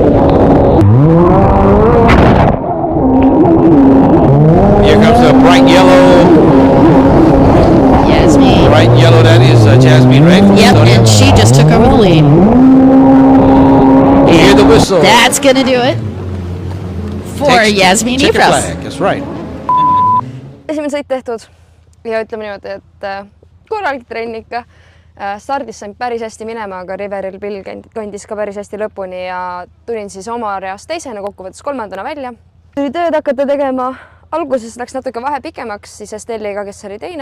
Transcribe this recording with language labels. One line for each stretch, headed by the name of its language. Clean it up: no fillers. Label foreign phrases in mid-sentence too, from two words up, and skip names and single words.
English: Here comes the bright yellow. Jasmiin. Bright yellow, that is Jasmiin, right? Yep, and she just took over the lead. You hear the whistle. That's going to do it for Jasmiin Ypraus. That's right.
Estonian: Esimene sõit tehtud ja ütleme niimoodi, et korralik trenn ikka. Stardis sain päris hästi minema, aga Riveril Bill kandis ka päris hästi lõpuni ja tulin siis oma reast teisena, kokkuvõttes 3. välja. Tuli tööd hakata tegema. Alguses läks natuke vahe pikemaks siis Estelliga, kes oli teine.